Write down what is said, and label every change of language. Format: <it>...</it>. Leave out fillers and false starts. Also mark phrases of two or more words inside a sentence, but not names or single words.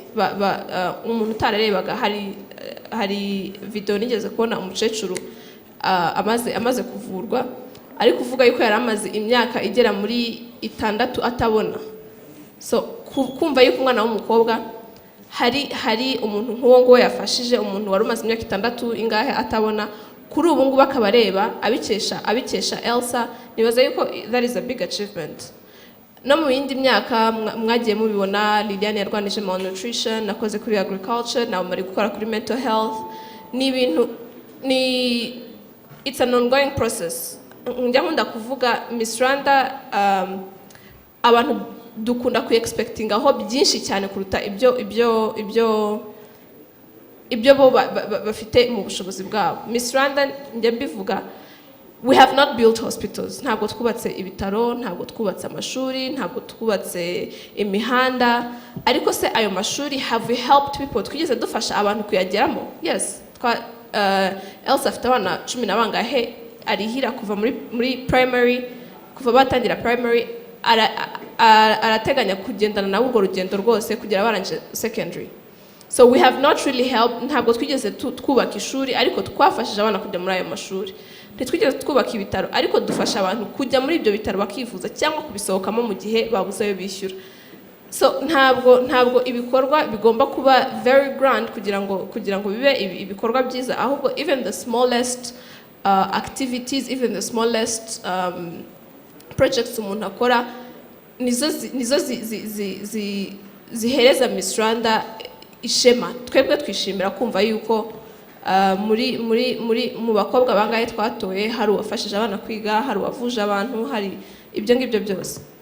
<rw>Umuntu utarerebaga, hari video nigeze kubona umukecuru amaze kuvurwa, ari kuvuga yuko yari amaze imyaka igera muri 6 atabona. So kumva yuko umwana w'umukobwa hari umuntu nk'uwo ngo yafashije umuntu wari umaze imyaka 6 ingahe atabona, kuri ubu ngubu akabareba abikesha Elsa. Nibaza yuko</rw> <en>that is a big achievement.</en> <rw>No mu yindi myaka mwagiye mubibona, Liliane yarwanije malnutrition, nakoze kuri agriculture, nawe muri gukora kuri</rw> <en>mental health.</en> <rw>Ni ibintu,</rw> <en>it's an ongoing process.</en> <rw>njya nkunda kuvuga Miss Rwanda abantu dukunda ku-expectingaho byinshi cyane kuruta ibyo bo bafite mu bushobozi bwabo. Miss Rwanda njya mbivuga,</rw> <en>we have not built hospitals,</en> <rw>ntabwo twubatse ibitaro, ntabwo twubatse amashuri, ntabwo twubatse imihanda, ariko se ayo mashuri</rw> <en>have we helped people,</en> <rw>twigeze dufasha abantu kuyageramo? Yes, Elsa afite abana 10 na bangahe arihira kuva muri primary, kuva batangira primary, arateganya kugendana nabo urwo rugendo rwose kugera barangije secondary.</rw> <en>So we have not really helped,</en> <rw>ntabwo twigeze twubaka ishuri, ariko twafashije abana kujya muri ayo mashuri. Ntitwigeze twubaka ibitaro, ariko dufasha abantu kujya muri ibyo bitaro bakivuza cyangwa kubisohokamo mu gihe babuze ayo bishyura. So ntabwo ibikorwa bigomba kuba</rw> <en>very grand</en> <rw>kugira ngo bibe ibikorwa byiza, ahubwo</rw> <en>even the smallest activities, even the smallest projects</en> <rw>umuntu akora nizo zihereza Miss Rwanda ishema. Twebwe twishimira kumva yuko mu bakobwa bangahe twatoye hari uwafashije abana kwiga, hari uwavuje abantu, hari ibyo ngibyo byose.</rw>